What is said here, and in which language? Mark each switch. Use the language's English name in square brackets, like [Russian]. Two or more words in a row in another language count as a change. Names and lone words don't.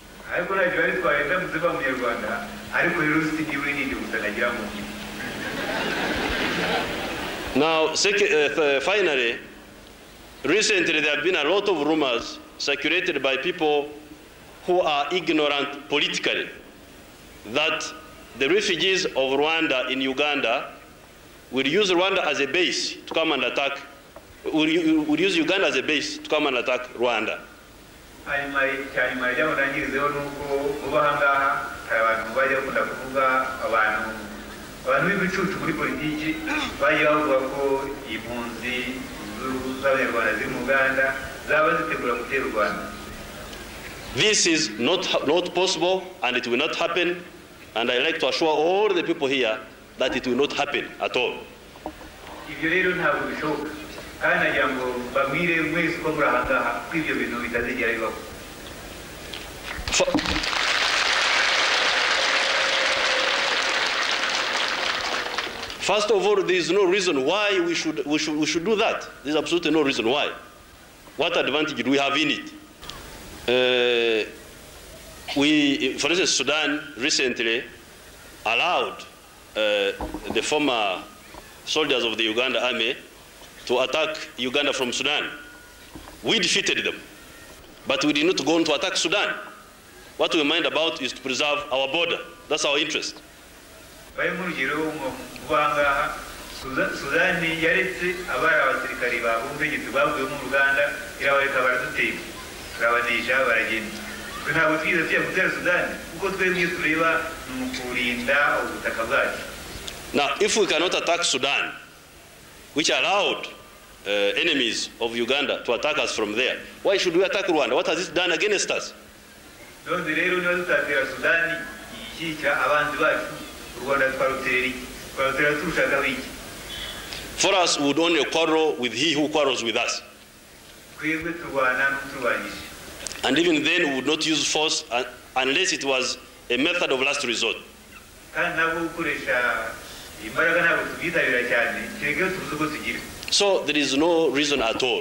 [English] Now, finally, recently there have been a lot of rumors circulated by people who are ignorant politically that the refugees of Rwanda in Uganda will use Rwanda as a base to come and attack, will use Uganda as a base to come and attack Rwanda. [Kinyarwanda] hanyuma cyanyuma ryaho nangirizeho nuko uba hangaha hari abantu bajya bakunda kuvuga abantu b'ibicucu muri politiki bagiye bavuga ko impunzi z'abanyarwanda ziri mu Uganda zaba zitegura gutera u Rwanda. [English] This is not possible, and it will not happen, and I like to assure all the people here that it will not happen at all. [Kinyarwanda] Ibyo rero ntabwo bishoboka kandi nagira ngo babwire mwese ko muri aha ngaha ko ibyo bintu bitazigera bibaho. [English] First of all, there is no reason why we should do that. There is absolutely no reason why. What advantage do we have in it? For instance, Sudan recently allowed the former soldiers of the Uganda army to attack Uganda from Sudan. We defeated them, but we did not go on to attack Sudan. What we mind about is to preserve our border. That's our interest. [Kinyarwanda] Sudan yaretse abari abasirikari b'ubutegetsi bavuye mu Uganda irabareka baradutera turabanisha baragenda ntabwo twize tujya gutera Sudan kuko twebwe tureba ni ukurinda ubutaka bwacu. [English] Now, if we cannot attack Sudan, which allowed enemies of Uganda to attack us from there, why should we attack Rwanda? What has it done against us? [Kinyarwanda] None rero niba tutatera Sudan ishyikira abanzi bacu Rwanda twarutera turushagaho iki? [English] For us, we would only quarrel with he who quarrels with us. And even then, we would not use force unless it was a method of last resort. So there is no reason at all.